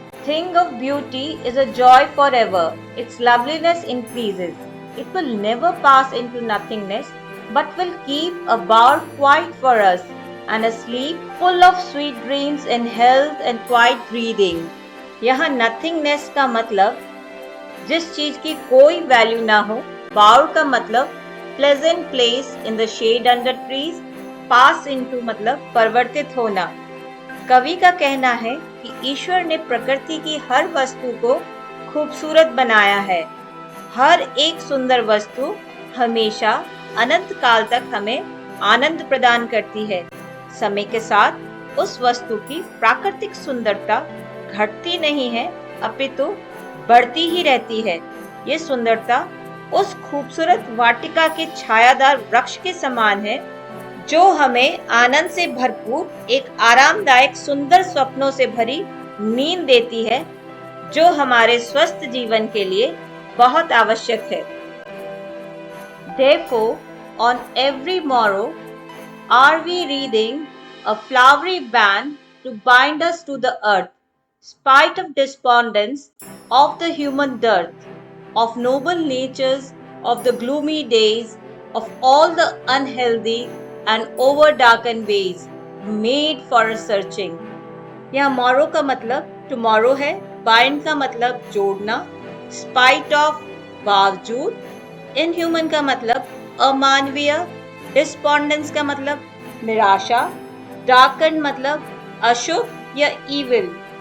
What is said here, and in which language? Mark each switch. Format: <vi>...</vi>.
<en>Thing of beauty is a joy forever. Its loveliness increases. It will never pass into nothingness, but will keep a bower quiet for us, and a sleep full of sweet dreams in health and quiet breathing.</en> <hi>यहाँ nothingness का मतलब जिस चीज की कोई value ना हो। बाउर का मतलब</hi> <en>Pleasant place in the shade under trees.</en> <hi>Pass into मतलब परिवर्तित होना। कवि का कहना है कि ईश्वर ने प्रकृति की हर वस्तु को खूबसूरत बनाया है। हर एक सुंदर वस्तु हमेशा अनंत काल तक हमें आनंद प्रदान करती है। समय के साथ उस वस्तु की प्राकृतिक सुंदरता घटती नहीं है, अपितु बढ़ती ही रहती है। ये सुंदरता उस खूबसूरत वाटिका के छायादार वृक्ष के समान है जो हमें आनंद से भरपूर एक आरामदायक सुंदर स्वप्नों से भरी नींद देती है, जो हमारे स्वस्थ जीवन के लिए बहुत आवश्यक है।</hi> <en>Therefore, on every morrow are we reading a flowery band to bind us to the earth, spite of despondence of the human dearth, of noble natures, of the gloomy days, of all the unhealthy and over darkened ways, made for a searching.</en> <hi>यहाँ मोरो का मतलब tomorrow है, bind का मतलब जोड़ना, spite of बावजूद, inhuman का मतलब अमानवीय, डिस्पोंडेंस का मतलब निराशा, डार्कन मतलब अशुभ या ईविल।</hi>